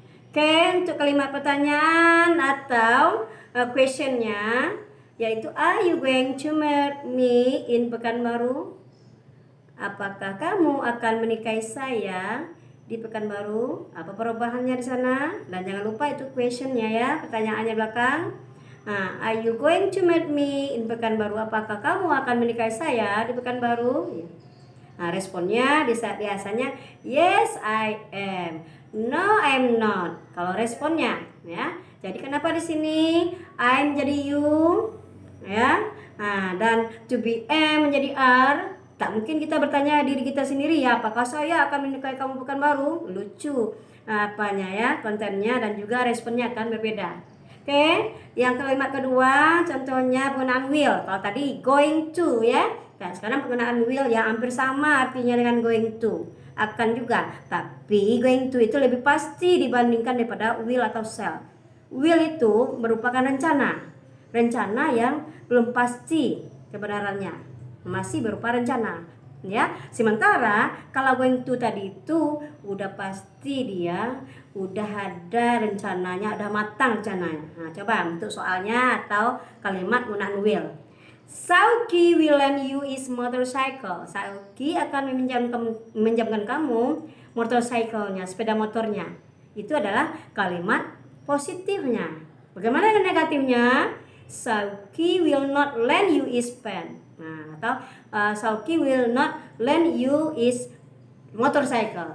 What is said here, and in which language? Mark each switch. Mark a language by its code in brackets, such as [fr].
[id] Oke, untuk kalimat pertanyaan atau question-nya, yaitu [en] are you going to meet me in Pekanbaru? [id] Apakah kamu akan menikahi saya di Pekanbaru? Apa perubahannya di sana? Dan jangan lupa itu question-nya ya, pertanyaannya belakang. [en] Are you going to meet me in Pekanbaru? [id] Apakah kamu akan menikahi saya di Pekanbaru? Responnya biasanya [en] yes I am, no I'm not. [id] Kalau responnya ya. Jadi kenapa di sini I'm jadi you ya. Dan to be am menjadi are. Tak mungkin kita bertanya diri kita sendiri ya, apakah saya akan menikahi kamu Pekanbaru? Lucu apanya ya, kontennya dan juga responnya akan berbeda. Oke, yang kalimat kedua contohnya penggunaan will. Kalau tadi going to ya. Nah, sekarang penggunaan will yang hampir sama artinya dengan going to. Akan juga, tapi going to itu lebih pasti dibandingkan daripada will atau shall. Will itu merupakan rencana. Rencana yang belum pasti kebenarannya. Masih berupa rencana. Ya, sementara kalau going to tadi itu udah pasti dia udah ada rencananya, udah matang rencananya. Coba untuk soalnya atau kalimat penggunaan will. [en] Sauki will lend you his motorcycle. [id] Sauki akan meminjamkan kamu motorcycle-nya, sepeda motornya. Itu adalah kalimat positifnya. Bagaimana dengan negatifnya? [en] Sauki will not lend you his pen. Atau Sauki will not lend you his motorcycle.